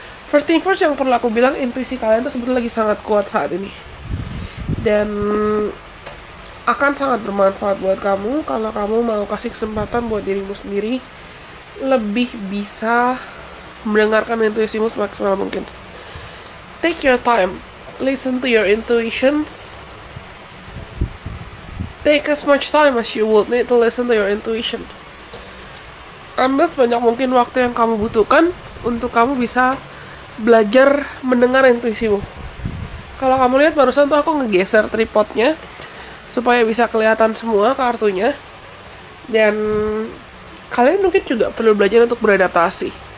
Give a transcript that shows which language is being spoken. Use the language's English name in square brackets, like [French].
[Indonesian] First thing first, yang perlu aku bilang, intuisi kalian tuh sebetulnya lagi sangat kuat saat ini, dan akan sangat bermanfaat buat kamu kalau kamu mau kasih kesempatan buat dirimu sendiri lebih bisa mendengarkan intuisimu semaksimal mungkin. [English] Take your time, listen to your intuitions. Take as much time as you would need to listen to your intuition. [Indonesian] Ambil sebanyak mungkin waktu yang kamu butuhkan untuk kamu bisa belajar mendengar intuisimu. Kalau kamu lihat barusan tuh aku ngegeser tripodnya supaya bisa kelihatan semua kartunya. Dan kalian mungkin juga perlu belajar untuk beradaptasi.